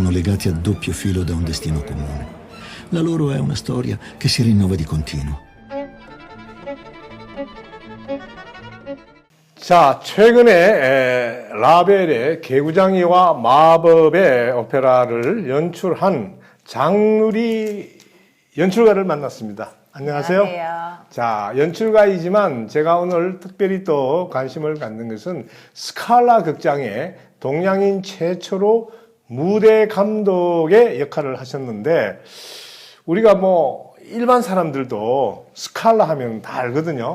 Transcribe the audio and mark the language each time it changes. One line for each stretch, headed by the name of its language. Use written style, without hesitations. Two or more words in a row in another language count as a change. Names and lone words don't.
Italian: legati a doppio filo da un destino comune. La loro è una storia che si rinnova di continuo.
Korean: 자, 최근에 라벨의 개구장이와 마법의 오페라를 연출한 장누리 연출가를 만났습니다. 안녕하세요. 자, 연출가이지만 제가 오늘 특별히 또 관심을 갖는 것은 스칼라 극장의 동양인 최초로 무대 감독의 역할을 하셨는데, 우리가 뭐 일반 사람들도 스칼라 하면 다 알거든요.